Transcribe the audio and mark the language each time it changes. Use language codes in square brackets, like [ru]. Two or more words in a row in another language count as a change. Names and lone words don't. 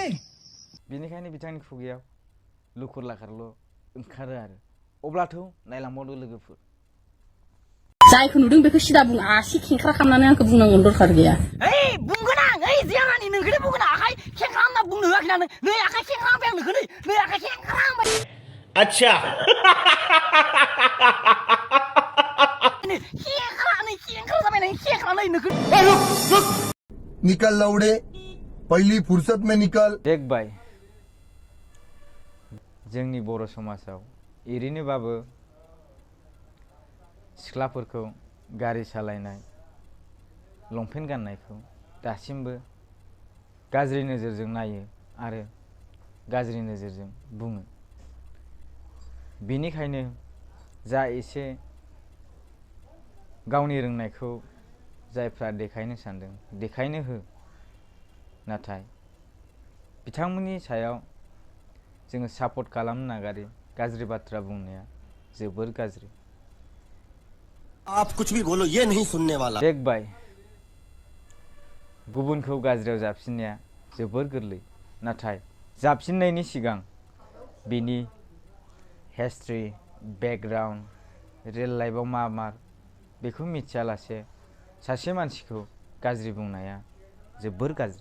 [brx] बेनिखायनो बिथांनि खुगायाव लुखुर लाखारल' ओंखारो आरो। अब्लाथ' नायलांबावदो लोगोफोर। जायखौ नुदों बेखौ सिदा बुं, आसि खेंख्रा खालामनानै आंखौ बुंनांगोन दरखार गैया। बुंगोन आं, जियानि नोंखौनो बुंगोन आखाइ खेंख्रा होनना बुंनो होआखै आं। नै आखाइ खेंख्रा होनबाय आं नोंखौ, नै आखाइ खेंख्रा होनबाय। [hi] अच्छा निकल लौड़े, पहली फुर्सत में निकल। [brx] देख जोंनि बर' समाजाव ओरैनोबाबो सिख्लाफोरखौ गारि सालायनाय, लंपेन्ट गाननायखौ दासिमबो गाज्रि नोजोरजों नायो आरो गाज्रि नोजोरजों बुङो। बेनिखायनो जा एसे गावनि रोंनायखौ जायफ्रा देखायनो सानदों देखायनो हो। नाथाय बिथांमोननि सायाव जोङो सापर्ट खालामनो नागारै गाज्रि बाथ्रा बुंनाया जोबोर गाज्रि। [hi] आप कुछ भी बोलो, ये नहीं सुनने वाला। [brx] देख गुबुनखौ गाज्रियाव जाबसिननाया जोबोर गोरलै, नाथाय जाबसिननायनि सिगां बिनि हिस्ट्रि, बेकग्राउन्ड, रियेल लाइफआव मा बेखौ मिथियालासे सासे मानसिखौ गाज्रि बुंनाया जोबोर गाज्रि।